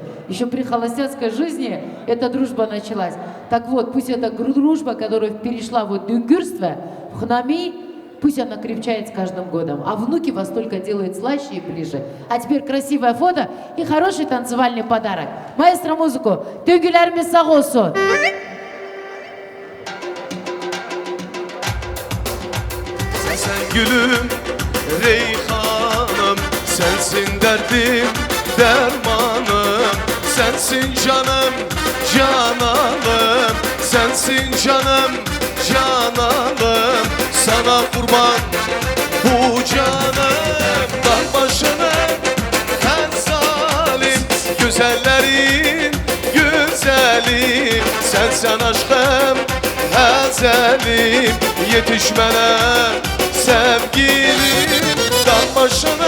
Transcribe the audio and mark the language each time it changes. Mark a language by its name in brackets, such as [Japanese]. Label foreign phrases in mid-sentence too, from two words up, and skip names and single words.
[Russian] Еще при холостяцкой жизни эта дружба началась. Так вот, пусть эта дружба, которая перешла в дюнгюрство, в хнами, пусть она крепчает с каждым годом. А внуки вас только делают слаще и ближе. А теперь красивое фото и хороший танцевальный подарок. Маэстро музыку. [Turkish] Düğülerimiz sağ olsun. Sen gülüm, reyhanım, sensin derdim, dermanım, sensin canım, cananım, sensin canım, cananım, sana kurban bu canım, dağ başını en zalim, güzellerin güzeli, sensen aşkım, ezelim, yetişmene sevgilim, dağ başını